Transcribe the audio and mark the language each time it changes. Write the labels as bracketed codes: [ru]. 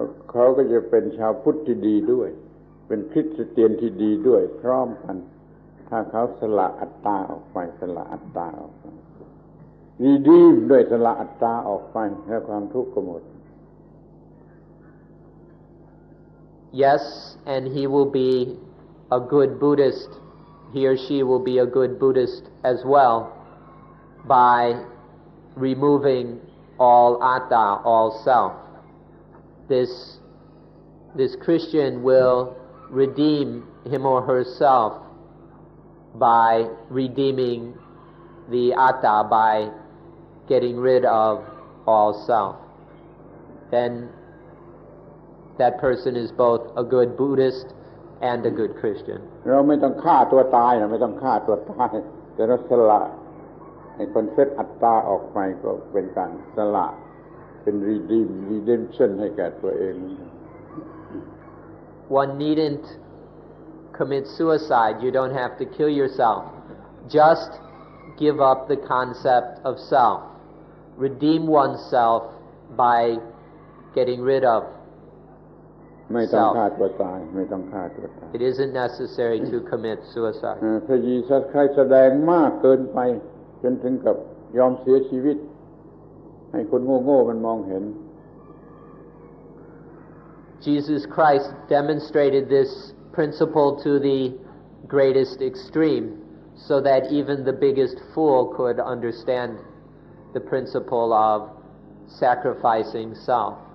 [th] เขาก็จะเป็นชาวพุทธที่ดีด้วยเป็นคริสเตียนที่ดีด้วยพร้อมกันถ้าเขาสละอัตตาออกไปสละอัตตาออกไปดีด้วยสละอัตตาออกไปแล้วความทุกข์ก็หมด [en] Yes, and he will be a good Buddhist. He or she will be a good Buddhist as well by removing all atta, all self. This Christian will redeem him or herself by redeeming the atta, by getting rid of all self. Then that person is both a good Buddhist and a good Christian. [th] เราไม่ต้องฆ่าตัวตายนะไม่ต้องฆ่าตัวตายแต่เราสละให้คนเซตอัตตาออกไปก็เป็นการสละเป็น redemption ให้แก่ตัวเอง [en] One needn't commit suicide. You don't have to kill yourself. Just give up the concept of self. Redeem oneself by getting rid of [th] ไม่ต้องฆ่าตัวตายไม่ต้องฆ่าตัวตาย [en] It isn't necessary to commit suicide. [th] พระเยซูคริสต์แสดงมากเกินไปจนถึงกับยอมเสียชีวิตให้คนโง่ๆมันมองเห็น [en] Jesus Christ demonstrated this principle to the greatest extreme so that even the biggest fool could understand the principle of sacrificing self.